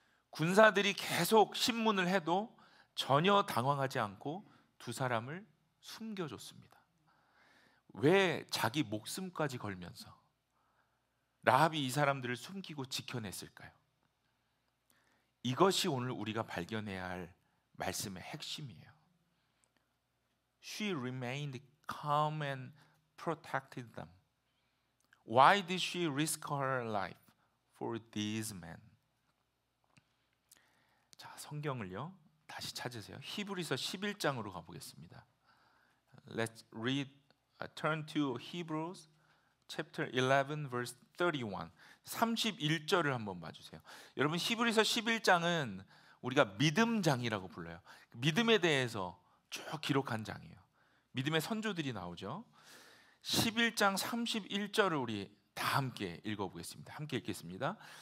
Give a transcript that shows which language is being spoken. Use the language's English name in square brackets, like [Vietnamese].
[Korean] 군사들이 계속 신문을 해도 전혀 당황하지 않고 두 사람을 숨겨줬습니다. 왜 자기 목숨까지 걸면서 라합이 이 사람들을 숨기고 지켜냈을까요? 이것이 오늘 우리가 발견해야 할 말씀의 핵심이에요. [English] She remained calm and protected them. Why did she risk her life for these men? [Korean] 자, 성경을요, 다시 찾으세요. 히브리서 11장으로 가보겠습니다. [English] Let's turn to Hebrews chapter 11 verse 31. [Korean] 31절을 한번 봐주세요. 여러분, 히브리서 11장은 우리가 믿음장이라고 불러요. 믿음에 대해서 쭉 기록한 장이에요. 믿음의 선조들이 나오죠. 11장 31절을 우리 다 함께 읽어보겠습니다. 함께 읽겠습니다.